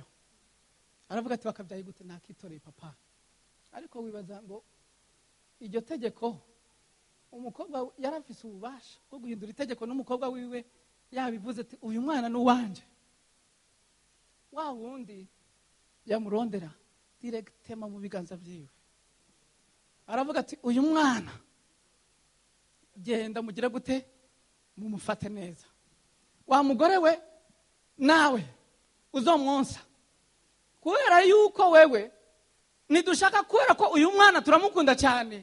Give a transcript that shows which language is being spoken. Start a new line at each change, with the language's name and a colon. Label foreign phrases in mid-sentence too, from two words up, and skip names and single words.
Rundi: Aravuga ati bakabyaye gute nakitoreye papa. Ariko wibaza ngo iryo tegeko umukobwa yarafise ububasha bwo guhindura itegeko n'umukobwa wiwe yabivuze ati uyu mwana n'uwanje. Wa wundi yamurondera directement mu biganza byiwe. Aravuga ati uyu mwana genda mugira gute mumufate neza. Wa mugore we nawe uzomwonsa. Kubera yuko wewe nidushaka kubera ko uyu mwana turamukunda cyane.